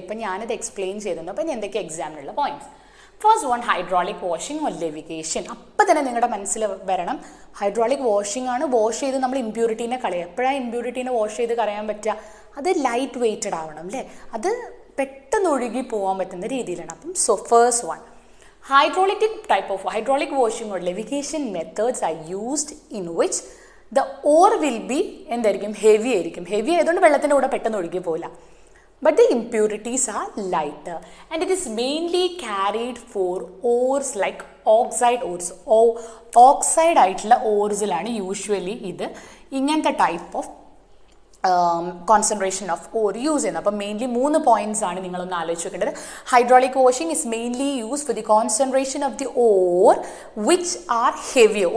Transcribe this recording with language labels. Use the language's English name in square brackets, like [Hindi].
[Malayalam] ഇപ്പം ഞാനത് എക്സ്പ്ലെയിൻ ചെയ്തിട്ടുണ്ട്. അപ്പം എന്തൊക്കെ എക്സാമിനുള്ള points? First one, hydraulic washing or levigation. അപ്പം തന്നെ നിങ്ങളുടെ മനസ്സിൽ വരണം ഹൈഡ്രോളിക് വാഷിംഗ് ആണ്. വാഷ് ചെയ്ത് നമ്മൾ ഇമ്പ്യൂരിറ്റീനെ കളയുക. എപ്പോഴാണ് ഇമ്പ്യൂരിറ്റീനെ വാഷ് ചെയ്ത് കളയാൻ പറ്റുക? അത് ലൈറ്റ് വെയ്റ്റഡ് ആവണം അല്ലേ? അത് പെട്ടെന്ന് ഒഴുകി പോകാൻ പറ്റുന്ന രീതിയിലാണ്. അപ്പം [English] first one, hydraulic washing or levication methods are used in which the ore will be [Malayalam] എന്തായിരിക്കും? ഹെവി ആയിരിക്കും. ഹെവി ആയതുകൊണ്ട് വെള്ളത്തിൻ്റെ കൂടെ പെട്ടെന്ന് ഒഴുകി പോകില്ല. [English] But the impurities are lighter and it is mainly carried for ores like oxide ores. [Malayalam] Oxide ആയിട്ടുള്ള ഓർസിലാണ് usually ഇത് ഇങ്ങനത്തെ type of concentration of or use ചെയ്യുന്നത്. അപ്പം മെയിൻലി 3 പോയിന്റ്സ് ആണ് നിങ്ങളൊന്ന് ആലോചിച്ച് വെക്കേണ്ടത്. [English] Hydraulic washing is mainly use for the concentration of the ore which are ഹെവിയോ.